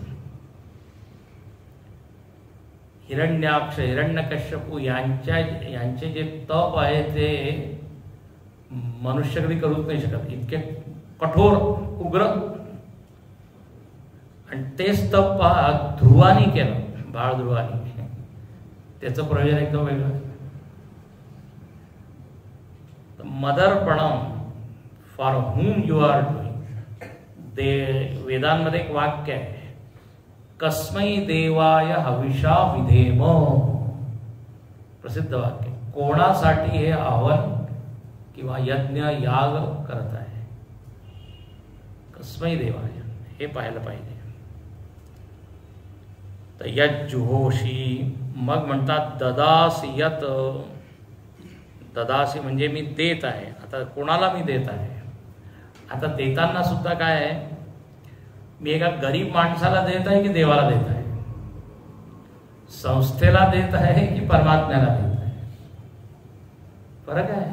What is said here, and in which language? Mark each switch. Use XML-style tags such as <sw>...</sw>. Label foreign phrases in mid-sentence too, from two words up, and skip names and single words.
<mr>हिरण्याक्ष, हिरण्यकश्यपू यांचे जे तप आहे ते मनुष्य कधी करूच नाही शकत. इतके कठोर, उग्र. आणि तेच तप पहा ध्रुवानी केलं, बाळ ध्रुवानी. त्याचं प्रयोजन एकदम वेगळं.</mr> <en>मदर्पणम for whom you are doing.</en> <mr>वेदांमध्ये एक वाक्य आहे,</mr> <sa>कस्मै देवाय हविषा विधेम.</sa> <mr>प्रसिद्ध वाक्य. कोणासाठी हे हवन किंवा यज्ञ याग करत आहे,</mr> <sa>कस्मै देवाय,</sa> <mr>हे पाहायला पाहिजे. तर यज्जुहोषी, मग म्हणतात</mr> <sa>ददासी यत.</sa> <mr>ददासी म्हणजे मी देत आहे. आता कोणाला मी देत आहे? आता देताना सुद्धा काय आहे, मी एका गरीब माणसाला देत आहे की देवाला देत आहे, संस्थेला देत आहे की परमात्म्याला देत आहे? फरक आहे.</mr>